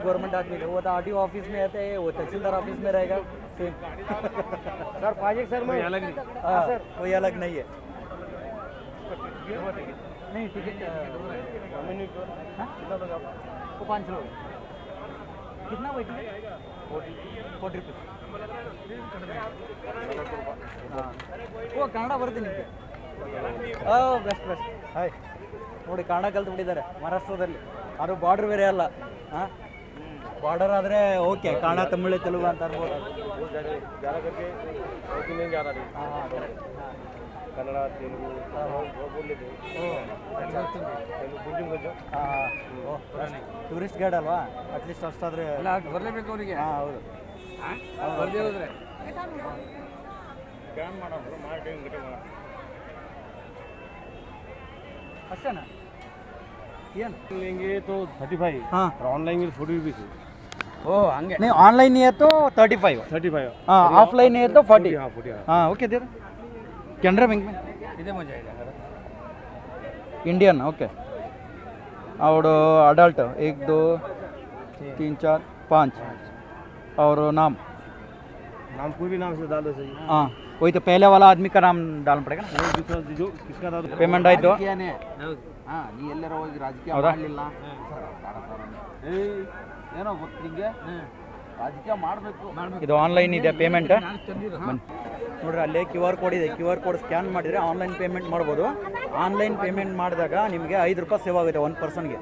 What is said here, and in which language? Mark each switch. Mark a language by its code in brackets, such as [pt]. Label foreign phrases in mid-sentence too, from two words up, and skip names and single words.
[hi] गवर्नमेंट आदमी वो तो RTO ऑफिस में रहते हैं, वो तहसीलदार ऑफिस में रहेगा सेम। सर पाइए सर मैं अलग नहीं हाँ सर कोई अलग नहीं है। नहीं टिकट वो 5 लोग कितना वही टिकट? [kn] 40 रुपीस। ಹಾಂ ಓ ಕನ್ನಡ ಬರ್ತೀನಿ ನಿಮಗೆ. ಬೆಸ್ಟ್ ಹಾಯ್ ನೋಡಿ ಕನ್ನಡ ಕಲ್ತು ಬಿಟ್ಟಿದ್ದಾರೆ ಮಹಾರಾಷ್ಟ್ರದಲ್ಲಿ. ಅದು ಬಾರ್ಡರ್ ಬೇರೆ ಅಲ್ಲ. ಹಾಂ ಬಾರ್ಡರ್ ಆದರೆ ಓಕೆ ಕನ್ನಡ ತಮಿಳು ತೆಲುಗು ಅಂತ ಅನ್ಬೋದು. ಹಾಂ ಕರೆಕ್ಟ್ [hi] ಕನ್ನಡ ತೆಲುಗು बोल लेते [en] tourist guide [kn] ಅಲ್ವಾ, ಅಟ್ಲೀಸ್ಟ್ ಅಷ್ಟಾದರೆ ಬರಲೇಬೇಕು ಅವರಿಗೆ. ಹಾಂ ಹೌದು ಬರ್ದೇ ಹೋದ್ರೆ ಅಷ್ಟೇನಾ ಏನು [hi] लेंगे तो 35 हाँ ऑनलाइन 40 रुपीस [kn] ಓ ಹಂಗೆ [hi] नहीं ऑनलाइन नहीं है तो 35 35 हाँ ऑफलाइन नहीं है तो 40 हाँ 40 हाँ ओके दे दो कैनरा बैंक में [kn] ಇದೇ ಮಜಾ ಇದೆ. [hi] इंडियन ओके और अडल्ट 1 2 3 4 5 और नाम नाम कोई भी नाम से डाल दो सही। हाँ वही तो पहले वाला आदमी का नाम डालना पड़ेगा ना. जो किसका था [kn] पेमेंट आಯಿತು. ರಾಜಕೀಯನೇ ಹಾಂ ನೀ ಎಲ್ಲರ ಹೋಗಿ ರಾಜಕೀಯ ಹೌದಾ? ಮಾಡಲಿಲ್ಲ ಏನೋ ಗೊತ್ತು ನಿಂಗೆ ರಾಜಕೀಯ ಮಾಡಬೇಕು ಇದು ಆನ್ಲೈನ್ ಇದೆ ಪೇಮೆಂಟ್. ನೋಡ್ರಿ ಅಲ್ಲಿ [en] QR code [kn] ಇದೆ. [en] QR code scan [kn] ಮಾಡಿದರೆ [en] online payment [kn] ಮಾಡ್ಬೋದು. [en] online payment [kn] ಮಾಡಿದಾಗ ನಿಮಗೆ 5 ರೂಪಾಯಿ ಸೇವ್ ಆಗುತ್ತೆ ಒಂದು ಪರ್ಸನ್ಗೆ.